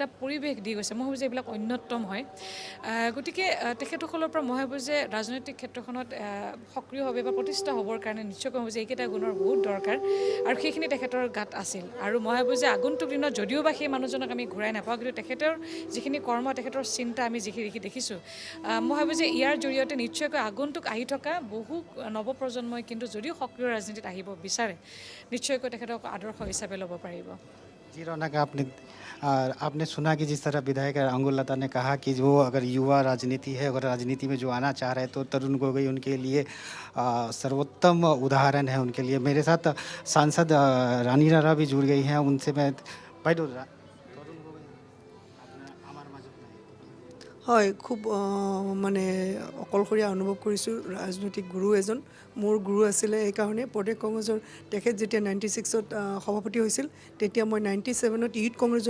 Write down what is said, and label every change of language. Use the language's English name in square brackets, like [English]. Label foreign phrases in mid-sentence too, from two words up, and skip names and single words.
[Assamese] পৰিৱেশ দি গৈছে মই ভাবোঁ যে এইবিলাক অন্যতম হয় গতিকে তেখেতসকলৰ পৰা মই ভাবোঁ যে ৰাজনৈতিক ক্ষেত্ৰখনত সক্ৰিয়ভাৱে বা প্ৰতিষ্ঠা হ'বৰ কাৰণে নিশ্চয় ক'ম যে এইকেইটা গুণৰ বহুত দৰকাৰ আৰু সেইখিনি তেখেতৰ গাত আছিল আৰু মই ভাবোঁ যে আগন্তুক দিনত যদিও বা সেই মানুহজনক আমি ঘূৰাই নাপাওঁ কিন্তু তেখেতৰ যিখিনি কৰ্ম তেখেতৰ চিন্তা আমি যিখিনি দেখিছোঁ মই ভাবোঁ যে ইয়াৰ জৰিয়তে নিশ্চয়কৈ আগন্তুক আহি থকা বহু নৱপ্ৰজন্মই কিন্তু যদিও সক্ৰিয় ৰাজনীতিত আহিব বিচাৰে নিশ্চয়কৈ তেখেতক আদৰ্শ হিচাপে ল'ব পাৰিব [Hindi] जी रौनक आपने सुना कि जिस तरह विधायक अंगुल लता ने कहा कि जो अगर युवा राजनीति है अगर राजनीति में जो आना चाह रहे हैं तो तरुण गोगोई उनके लिए सर्वोत्तम उदाहरण है उनके लिए मेरे साथ सांसद रानी राणा भी जुड़ गई हैं उनसे मैं भाई [Assamese] হয় খুব মানে অকলশৰীয়া অনুভৱ কৰিছোঁ ৰাজনৈতিক গুৰু এজন মোৰ গুৰু আছিলে এইকাৰণে প্ৰদেশ কংগ্ৰেছৰ তেখেত যেতিয়া 96ত সভাপতি হৈছিল তেতিয়া মই 97ত ইউথ কংগ্ৰেছৰ